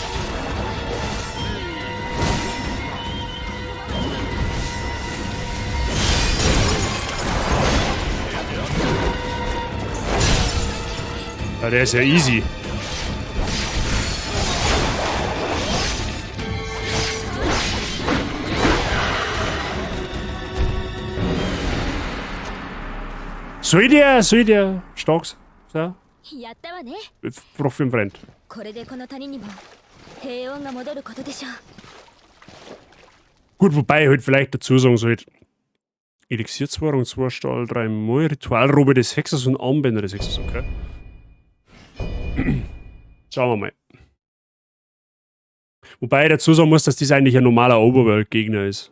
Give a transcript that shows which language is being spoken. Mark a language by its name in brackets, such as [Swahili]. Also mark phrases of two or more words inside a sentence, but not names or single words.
[German] Ja, der ist ja easy. Soll der stark sein? [Japanese] やったわね [German] Braucht für einen Freund. [Japanese] これでこの谷にも平穏が戻ることでしょう [German] Gut, wobei ich halt vielleicht dazu sagen sollte: Elixierzwahrung, 2 Stahl, 3 Mal, Ritualrobe des Hexers und Armbänder des Hexers, okay. Schauen wir mal. Wobei ich dazu sagen muss, dass das eigentlich ein normaler Overworld-Gegner ist.